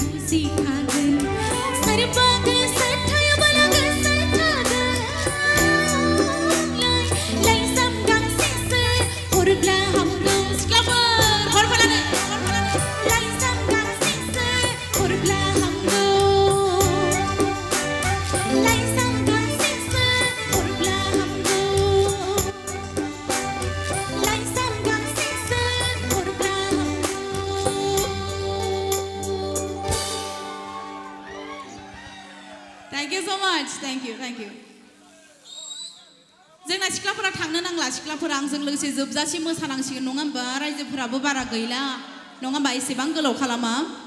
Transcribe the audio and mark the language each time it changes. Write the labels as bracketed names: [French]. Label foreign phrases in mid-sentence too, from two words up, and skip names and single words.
[Bodo] सिखागोन सोरबा गोसो थायोब्ला गोसो थागोन लाइजाम गांसेसो हरब्ला हामगौ सिख्लाफोर हरफालानो लाइजाम गांसेसो हरब्ला हामगौ लाइजाम गांसेसो हरब्ला हामगौ लाइजाम गांसेसो हरब्ला हामगौ [English] Thank you so much. Thank you. [Bodo] जोंना सिख्लाफोरा थांनो नांला सिख्लाफोरा आंजों लोगोसे जोबजासिम मोसानांसिगोन नङा होमबा रायजोफोराबो बारा गैला नङा होमबा एसेबां गोलाव खालामा